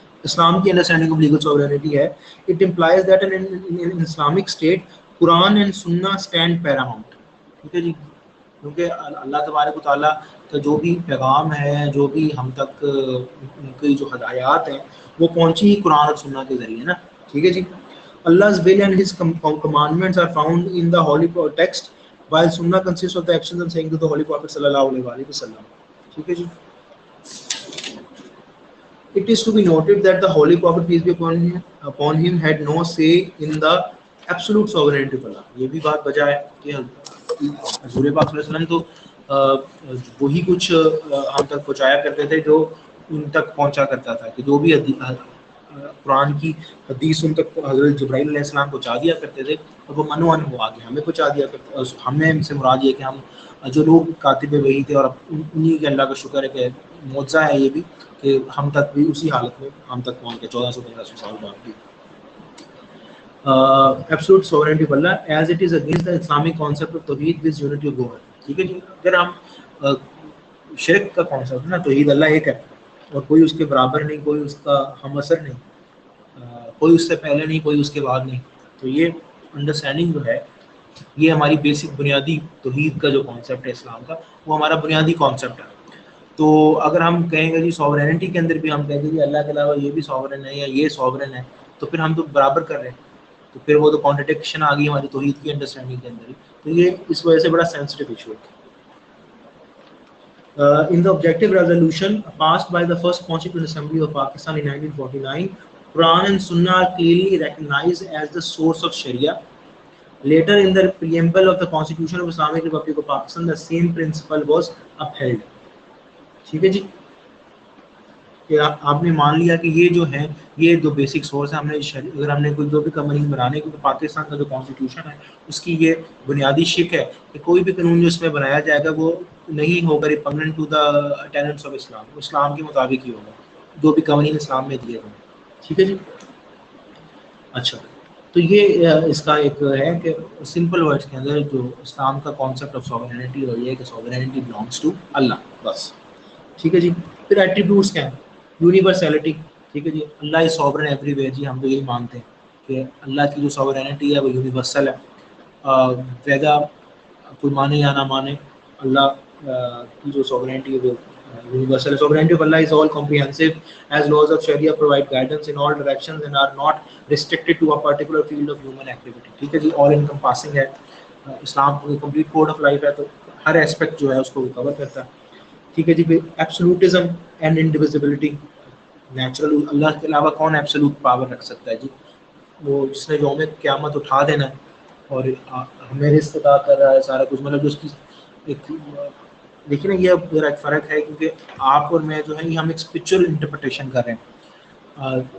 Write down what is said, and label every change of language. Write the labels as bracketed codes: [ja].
[en] اسلام کی understanding of legal sovereignty ہے, it implies that in Islamic state Quran and sunnah stand paramount. [ur] ٹھیک ہے جی. کیونکہ اللہ تبارک و تعالیٰ کا جو بھی پیغام ہے, جو بھی ہم تک ان کی جو ہدایات ہیں وہ پہنچی ہی قرآن اور سنہ کے ذریعے نا. ٹھیک ہے جی. [en] Allah's will and His commandments are found in the holy text, while Sunnah consists of the actions and sayings of the Holy Prophet sallallahu alaihi wasallam. [ur] ٹھیک ہے جی. [en] It is to be noted that the Holy Prophet peace be upon him had no say in the absolute sovereignty of Allah. [ur] یہ بھی بات بجا ہے کہ حضور پاک صلی اللہ علیہ وسلم تو وہی کچھ ہم تک پہنچایا کرتے تھے جو ان تک پہنچا کرتا تھا, کہ جو بھی قرآن کی حدیث ان تک حضرت جبرائیل علیہ السلام پہنچا دیا کرتے تھے, اور وہ منوان ہو آگے ہمیں پہنچا دیا کرتے. ہمیں ان سے مراد یہ کہ ہم جو لوگ کاتب وحی تھے, اور انہیں کے اللہ کا شکر ہے کہ معجزہ ہے یہ بھی کہ ہم تک بھی اسی حالت میں ہم تک پہنچ گئے 1400-1500 سال بعد بھی. [en] Absolute sovereignty of Allah as it is against the Islamic concept of tawheed with unity of God. [ur] ٹھیک ہے جی. اگر ہم شرک کا کانسیپٹ نا, توحید اللہ ایک ہے اور کوئی اس کے برابر نہیں, کوئی اس کا ہم اثر نہیں, کوئی اس سے پہلے نہیں, کوئی اس کے بعد نہیں. تو یہ انڈرسٹینڈنگ جو ہے یہ ہماری بیسک بنیادی توحید کا جو کانسیپٹ ہے اسلام کا, وہ ہمارا بنیادی کانسیپٹ ہے. تو اگر ہم کہیں گے جی سوورینٹی کے اندر بھی ہم کہیں گے جی اللہ کے علاوہ یہ بھی سوورن ہے یا یہ سوورن ہے, تو پھر ہم تو برابر کر رہے ہیں, تو پھر وہ تو کانٹرڈکشن آ گئی ہماری توحید کی انڈرسٹینڈنگ کے اندر ہی. تو یہ اس وجہ سے بڑا سینسٹیو ایشو ہے. [en] In the objective resolution passed by the first Constituent Assembly of Pakistan in 1949, Quran and Sunnah are clearly recognized as the source of Sharia. Later in the preamble of the Constitution of Islamic Republic of Pakistan, the same principle was upheld. [ur] ٹھیک ہے جی. کہ آپ نے مان لیا کہ یہ جو ہے یہ دو بیسک سورس ہیں. ہم نے اگر ہم نے کوئی جو بھی قوانین بنانے کی, تو پاکستان کا جو کانسٹیٹیوشن ہے اس کی یہ بنیادی شک ہے کہ کوئی بھی قانون جو اس میں بنایا جائے گا وہ نہیں ہوگا [en] repugnant to the tenets of Islam, [ur] اسلام کے مطابق ہی ہوگا جو بھی قوانین اسلام میں دیے گئے. ٹھیک ہے جی. اچھا تو یہ اس کا ایک ہے کہ سمپل ورڈس کے اندر جو اسلام کا کانسیپٹ آف سوورینٹی اور یہ کہ [en] sovereignty belongs to Allah [ur] بس. ٹھیک ہے جی. پھر ایٹریبیوٹس کیا ہیں؟ یونیورسلٹی. ٹھیک ہے جی. [en] Allah is sovereign everywhere. [ur] جی ہم تو یہی مانتے ہیں کہ اللہ کی جو سوورینٹی ہے وہ یونیورسل ہے. ویدا کوئی مانے یا نہ مانے اللہ کی جو سوورینٹی ہے وہ universal. [en] Sovereignty of Allah is all comprehensive as laws of Sharia provide guidance in all directions and are not restricted to a particular field of human activity. [ur] ٹھیک ہے جی. [en] all encompassing [ur] ہے. اسلام کو کمپلیٹ کوڈ آف لائف ہے تو ہر aspect جو ہے اس کو کور کرتا ہے. ٹھیک ہے جی. پھر ایبسولوٹزم اینڈ انڈیویزیبلٹی. نیچرل اللہ کے علاوہ کون ایبسولوٹ پاور رکھ سکتا ہے جی؟ وہ جس نے یوم قیامت اٹھا دینا ہے اور ہمیں رزق عطا کر رہا ہے سارا کچھ، مطلب جو اس کی ایک دیکھیے نا یہ میرا ایک فرق ہے کیونکہ آپ اور میں جو ہے یہ ہم ایک اسپرچل انٹرپریٹیشن کر رہے ہیں.